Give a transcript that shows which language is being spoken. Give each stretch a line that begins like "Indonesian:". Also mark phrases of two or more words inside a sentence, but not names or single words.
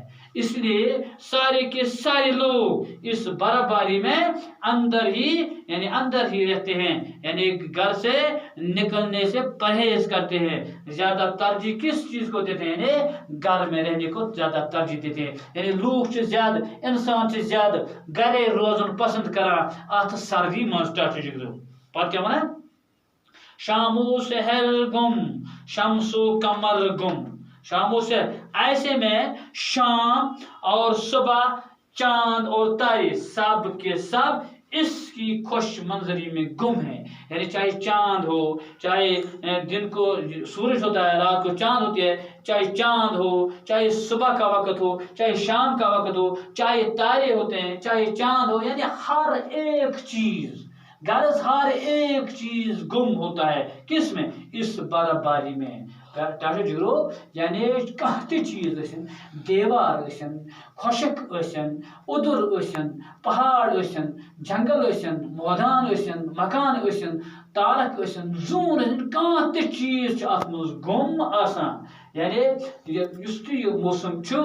Urdu: اس لیے سارے کے سارے لوگ اس برف باری میں اندر ہی رہتے ہیں، یعنی گھر سے نکلنے سے پرہیز کرتے ہیں، زیادہ ترجیح کس چیز کو دیتے ہیں؟ یعنی گھر میں رہنے کو زیادہ ترجیح دیتے ہیں، یعنی لوگ سے زیادہ، انسان سے زیادہ
Kashmiri: گھرے روزن پسند کران ات سردی مز ٹاٹو جگرو پتہ کیا ونان شامو سحر گم شمسو کمر گم،
Urdu: شاموں سے ایسے میں شام اور صبح چاند اور تارے سب کے سب اس کی خوش منظری میں گم ہے، یعنی چاہے چاند ہو، چاہے دن کو سورج ہوتا ہے، رات کو چاند ہوتی ہے، چاہے چاند ہو، چاہے صبح کا وقت ہو، چاہے شام کا وقت ہو، چاہے تارے ہوتے ہیں، چاہے چاند ہو، یعنی ہر ایک چیز، غرض ہر ایک چیز گم ہوتا ہے، کس میں؟ اس برف باری میں۔
Kashmiri: ٹاٹو جگرو یعنی کانٛہہ تہِ چیز ٲسِن، دیوار ٲسِن، خۄشک ٲسِن، اوٚدُر ٲسِن، پہاڑ ٲسِن، جنگل ٲسِن، مٲدان ٲسِن، مکان ٲسِن، تارک ٲسِن، زوٗن ٲسِن، کانٛہہ تہِ چیز چھُ اتھ منٛز گوٚم آسان، یعنی یُس تہِ یہِ موسم